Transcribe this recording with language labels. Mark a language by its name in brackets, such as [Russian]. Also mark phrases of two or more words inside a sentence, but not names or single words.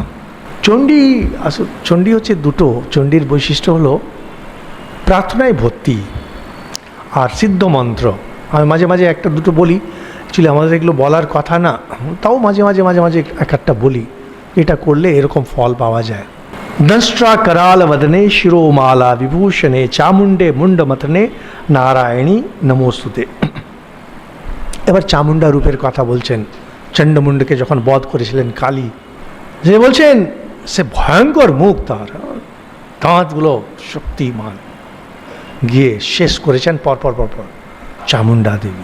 [Bangla] চণ্ডী চণ্ডী হচ্ছে দুটো। চণ্ডীর বৈশিষ্ট্য হলো প্রার্থনায় ভর্তি আর সিদ্ধ মন্ত্র। আমি মাঝে মাঝে একটা দুটো বলি, অ্যাকচুয়ালি আমাদের এগুলো বলার কথা না, তাও মাঝে মাঝে মাঝে মাঝে এক একটা বলি, এটা করলে এরকম ফল পাওয়া যায়। [Sanskrit] দংষ্ট্রা कराल वदने शिरोमाला विभूषणे चामुंडे मुंड मतने नारायणी नमोस्तुते। [Bangla] এবার চামুন্ডা রূপের কথা বলছেন। চণ্ডমুণ্ডকে যখন বধ করেছিলেন কালী, যে বলছেন সে ভয়ঙ্কর মুখ, তার দাঁতগুলো শক্তিমান, গিয়ে শেষ করেছেন পরপর পরপর চামুন্ডা দেবী।